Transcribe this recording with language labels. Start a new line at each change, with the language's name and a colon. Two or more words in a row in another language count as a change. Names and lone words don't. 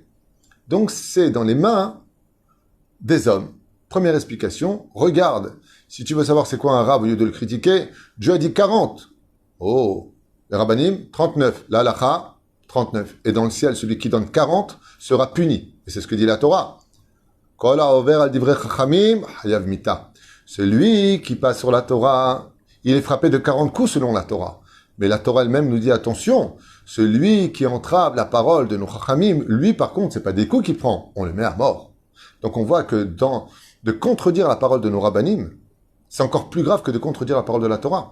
French: Donc c'est dans les mains des hommes. Première explication, regarde, si tu veux savoir c'est quoi un rab au lieu de le critiquer, Dieu a dit 40. Oh, les rabbanim, 39. La halakha, 39. Et dans le ciel, celui qui donne 40 sera puni. Et c'est ce que dit la Torah.
Hebrew: כל העובר על דברי חכמים חייב מיתה.
French: Celui qui passe sur la Torah, il est frappé de 40 coups selon la Torah. Mais la Torah elle-même nous dit attention, celui qui entrave la parole de nos chachamim, lui par contre, c'est pas des coups qu'il prend, on le met à mort. Donc on voit que de contredire la parole de nos rabbanim, c'est encore plus grave que de contredire la parole de la Torah.